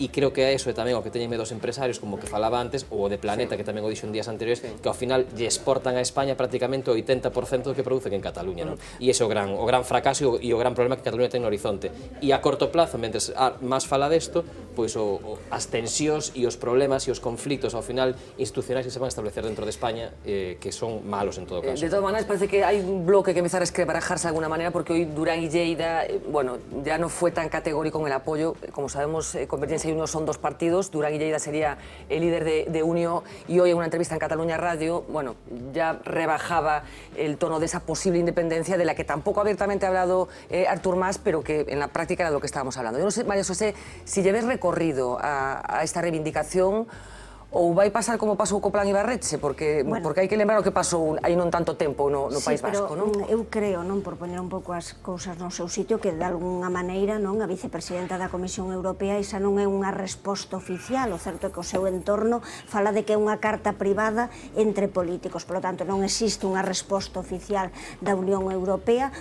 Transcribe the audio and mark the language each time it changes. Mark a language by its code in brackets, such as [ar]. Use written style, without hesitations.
[gl] E creo que a eso é tamén o que teñen medo os empresarios, como que falaba antes, ou o de Planeta, que tamén o dixo en días anteriores, que ao final lle exportan a España prácticamente o 80% do que producen en Cataluña, non? E ese é o gran fracaso e o gran problema que Cataluña ten no horizonte. E a corto plazo, mentre máis fala desto, pois as tensións e os problemas e os conflitos ao final institucionais que se van a establecer dentro de España, que son malos en todo caso. [es] De todas maneras, parece que hay un bloque que empezar a esquebrajarse de alguna manera, porque hoy Durán y Lleida, bueno, ya no fue tan categórico en el apoyo. Como sabemos, Convergencia y Unió son dos partidos. Durán y Lleida sería el líder de Unió, y hoy en una entrevista en Cataluña Radio, bueno, ya rebajaba el tono de esa posible independencia, de la que tampoco abiertamente ha hablado Artur Mas, pero que en la práctica era de lo que estábamos hablando. Yo no sé, María José, si lleves recorrido a esta reivindicación, [gl] ou vai pasar como pasou co Plan Ibarretxe, porque hai que lembrar o que pasou aí non tanto tempo no País Vasco, non? Eu creo, non, por poñer un pouco as cousas no seu sitio, que de algunha maneira, non, a vicepresidenta da Comisión Europea, esa non é unha resposta oficial. O certo é que o seu entorno fala de que é unha carta privada entre políticos, polo tanto non existe unha resposta oficial da Unión Europea.